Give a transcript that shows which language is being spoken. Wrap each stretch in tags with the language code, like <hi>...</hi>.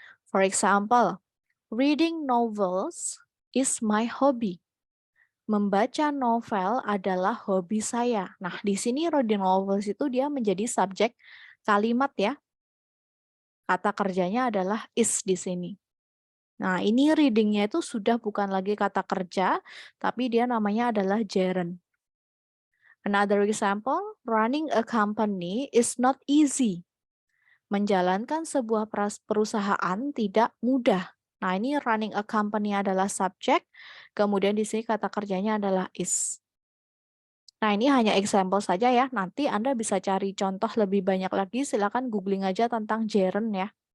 <en>For example, reading novels is my hobby.</en> <id>Membaca novel adalah hobi saya. Nah, di sini reading novels itu dia menjadi subjek kalimat ya. Kata kerjanya adalah is di sini. Nah, ini reading-nya itu sudah bukan lagi kata kerja, tapi dia namanya adalah gerund.</id> <en>Another example, running a company is not easy.</en> <id>Menjalankan sebuah perusahaan tidak mudah. Nah, ini running a company adalah subjek, kemudian di sini kata kerjanya adalah is. Nah, ini hanya example saja ya. Nanti Anda bisa cari contoh lebih banyak lagi, silakan googling aja tentang gerund ya.</id>